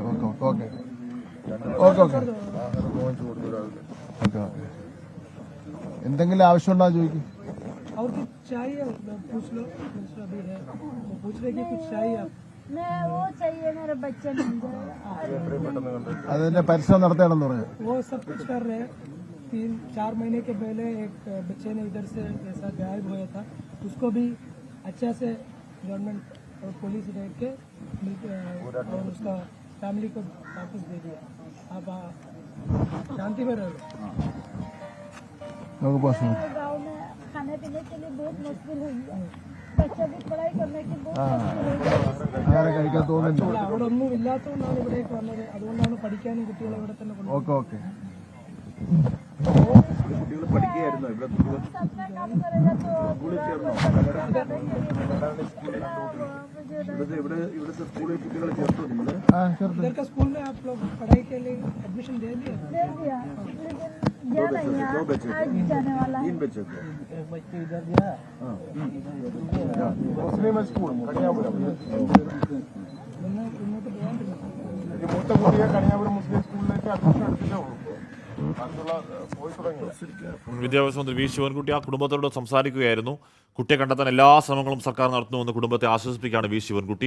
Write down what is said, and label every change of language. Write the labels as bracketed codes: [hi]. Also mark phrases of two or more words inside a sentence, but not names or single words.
[en] okay okay okay okay okay [ml] എന്തെങ്കിലും ആവശ്യമുണ്ടോ ചോദിക്കും. അതിന്റെ പരിശ്രമം നടത്തണമെന്ന് പറഞ്ഞു. [hi] 3-4 महीने के पहले एक बच्चे ने इधर से ऐसा गायब हुआ था, उसको भी अच्छा से गवर्नमेंट और पुलिस देख के और उसका फैमिली को वापस दे दिया. अब शांति में रहो. गाँव में खाने पीने के लिए बहुत मुश्किल हुई है. बच्चे भी पढ़ाई करने की [ml] അവിടെ ഒന്നും ഇല്ലാത്തതുകൊണ്ടാണ് ഇവിടേക്ക് വന്നത്. അതുകൊണ്ടാണ് പഠിക്കാനും കുട്ടികളെ ഇവിടെ തന്നെ കൊണ്ടുപോകുന്നത്. [en] okay okay [ml] കുട്ടികൾ പഠിക്കുകയായിരുന്നു ഇവിടെ ഇവിടുത്തെ സ്കൂളിൽ കുട്ടികളെ ചേർത്തു നിങ്ങൾ? [hi] इधर का स्कूल में आप लोग पढ़ाई के लिए एडमिशन दे दिया? दो बच्चे जाने वाला 3 बच्चे थे. बच्चे इधर गया [ml] മുസ്ലിം സ്കൂൾ കണിയാപുരം മൂത്ത കുട്ടിയെ കണിയാപുരം മുസ്ലിം സ്കൂളിലേക്ക് അഡ്മിഷൻ എടുത്തിട്ടേ ഉള്ളൂ. വിദ്യാഭ്യാസ മന്ത്രി വി ശിവൻകുട്ടി ആ കുടുംബത്തോട് സംസാരിക്കുകയായിരുന്നു. കുട്ടിയെ കണ്ടെത്താൻ എല്ലാ ശ്രമങ്ങളും സർക്കാർ നടത്തുന്നുവെന്ന് കുടുംബത്തെ ആശ്വസിപ്പിക്കുകയാണ് വി ശിവൻകുട്ടി.